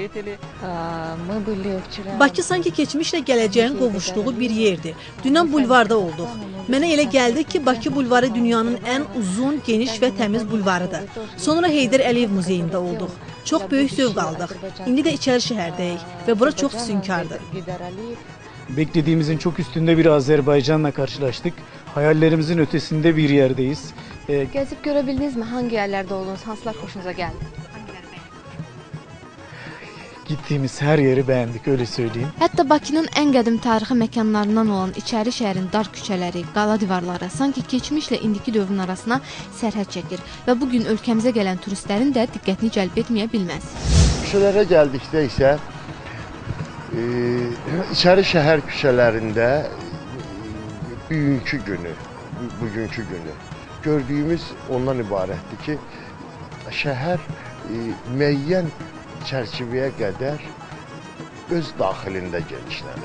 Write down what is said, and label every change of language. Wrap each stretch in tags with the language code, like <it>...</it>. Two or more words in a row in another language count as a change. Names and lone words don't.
<az>Bakı sanki keçmişlə gələcəyin qovuşduğu bir yerdir. Dünən bulvarda olduq. Mənə elə gəldi ki, Bakı bulvarı dünyanın ən uzun, geniş və təmiz bulvarıdır. Sonra Heydər Əliyev muzeyində olduq. Çox böyük zövq aldıq. İndi də içəri şəhərdəyik və bura çox füsunkardır.</az> <tr>Beklediğimizin çok üstünde bir Azerbaycan'la karşılaştık. Hayallerimizin ötesinde bir yerdeyiz.</tr> <az>Gəzib görə bildinizmi? Hangi yerlərdə oldunuz? Hansılar xoşunuza gəldi?</az> <tr>Gittiğimiz her yeri beğendik, öyle söyleyeyim.</tr> <az>Hətta Bakının ən qədim tarixi məkanlarından olan içəri şəhərin dar küçələri, qala divarları sanki keçmişlə indiki dövrün arasına sərhəd çəkir və bugün ölkəmizə gələn turistlərin də diqqətini cəlb etməyə bilməz. Küçələrə gəldikdə isə içəri şəhər küçələrində bugünkü günü gördüyümüz ondan ibarətdir ki, şəhər müəyyən çərçivəyə qədər öz daxilində genişlənir.</az>